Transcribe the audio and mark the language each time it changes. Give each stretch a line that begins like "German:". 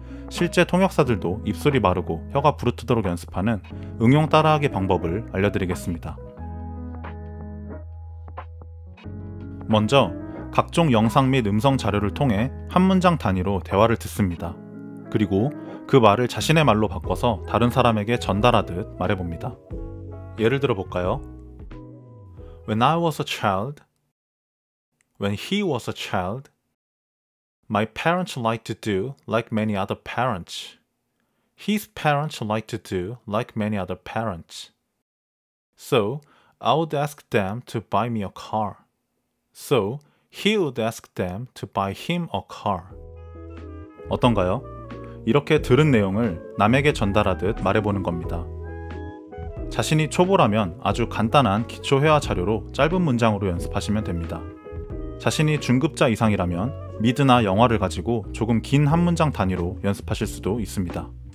Korean: 실제 통역사들도 입술이 마르고 혀가 부르트도록 연습하는 응용 따라하기 방법을 알려드리겠습니다. 먼저 각종 영상 및 음성 자료를 통해 한 문장 단위로 대화를 듣습니다. 그리고 그 말을 자신의 말로 바꿔서 다른 사람에게 전달하듯 말해봅니다. 예를 들어 볼까요?
English: When I was a child, when he was a child, my parents liked to do like many other parents. His parents liked to do like many other parents. So I would ask them to buy me a car. So he would ask them to buy him a car.
Korean: 어떤가요? 이렇게 들은 내용을 남에게 전달하듯 말해보는 겁니다. 자신이 초보라면 아주 간단한 기초 회화 자료로 짧은 문장으로 연습하시면 됩니다. 자신이 중급자 이상이라면 미드나 영어를 가지고 조금 긴 한 문장 단위로 연습하실 수도 있습니다.